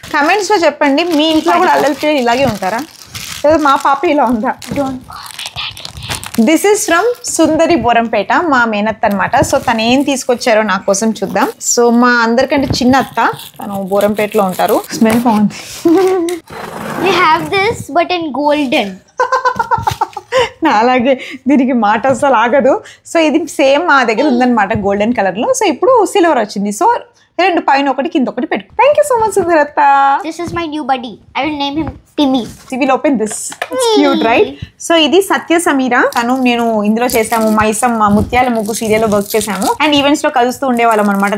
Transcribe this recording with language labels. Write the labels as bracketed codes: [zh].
[te] Comments లో చెప్పండి, మీ ఇంట్లో కూడా అల్లరి పిల్లలు ఇలాగే ఉంటారా? మా పాప ఇలా ఉందా? [en] Don't. This is from [te] సుందరి బోరంపేట, మా మేనత్త అనమాట. సో తను ఏం తీసుకొచ్చారో నా కోసం చూద్దాం. సో మా అందరికంటే చిన్న అత్త, తను బోరంపేటలో ఉంటారు. స్మెల్ బాగుంది. [en] We have this but in golden. [te] నా అలాగే దీనికి మాట అసలు ఆగదు. సో ఇది సేమ్ మా దగ్గర ఉందన్నమాట గోల్డెన్ కలర్ లో. సో ఇప్పుడు సిల్వర్ వచ్చింది. సో 2 పైన ఒకటి కింద ఒకటి పెట్టుకో. [en] Thank you so much సుందరత్త. This is my new buddy. I will name him Timmy. Will open this. It's cute right? So ఇది సత్య సమీర. [te] తను నేను ఇందులో చేసాము మైసమ్మ ముత్యాల ముగ్గు సీరియల్లో వర్క్ చేసాము అండ్ ఈవెంట్స్ లో కలుస్తూ ఉండేవాళ్ళం అనమాట.